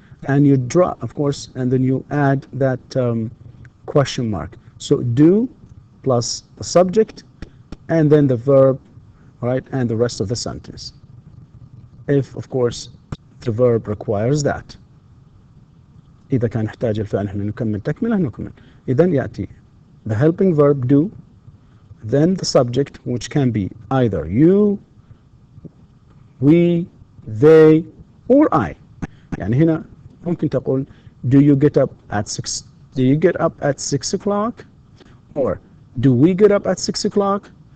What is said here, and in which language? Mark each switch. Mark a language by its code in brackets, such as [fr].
[en] And you draw, of course, and then you add that question mark. So do plus the subject, and then the verb, right, and the rest of the sentence. If, of course, the verb requires that. [ar] إذا كان يحتاج الفعل إحنا نكمل تكملة نكمل. إذن يأتي [en] the helping verb do, then the subject, which can be either you, we, they, or I. [ar] يعني هنا ممكن تقول [en] do you get up at 6? Do you get up at 6 o'clock? Or do we get up at 6 o'clock?